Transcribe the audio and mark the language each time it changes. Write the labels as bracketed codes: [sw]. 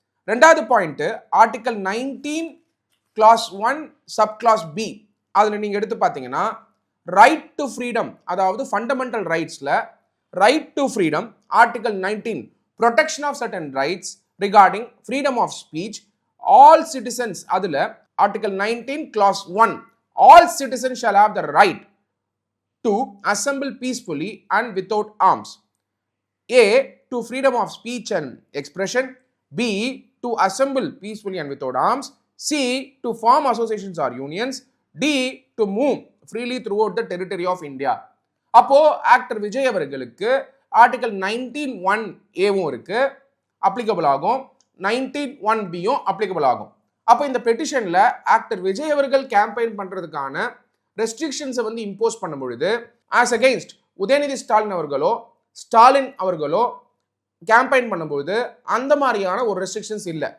[ta] ரெண்டாவது [en] point, article 19 clause 1 sub clause B, [ta] அதுல நீங்க எடுத்து பார்த்தீங்கன்னா [en] right to freedom, [ta] அதாவது [en] Fundamental ரைட்ஸ்ல right to freedom, article 19 protection of certain rights regarding freedom of speech, all citizens, அதுல article 19 clause 1 all citizens shall have the right to assemble peacefully and without arms. A, to freedom of speech and expression. B, to assemble peacefully and without arms. C, to form associations or unions. D, to move freely throughout the territory of India. [ta] அப்போ actor Vijay அவர்களுக்கு article 19(1)A இருக்கு, applicable ஆகும், 19(1)B applicable ஆகும். அப்போ இந்த பெட்டிஷன்ல actor Vijay அவர்கள் campaign பண்றதுக்கான ரெஸ்ட்ரிக்ஷன்ஸை வந்து இம்போஸ் பண்ணும் பொழுது [en] as against [ta] உதயநிதி ஸ்டாலின் அவர்களோ கேம்பெயின் பண்ணும்போது அந்த மாதிரியான ஒரு ரெஸ்ட்ரிக்ஷன்ஸ் இல்லை.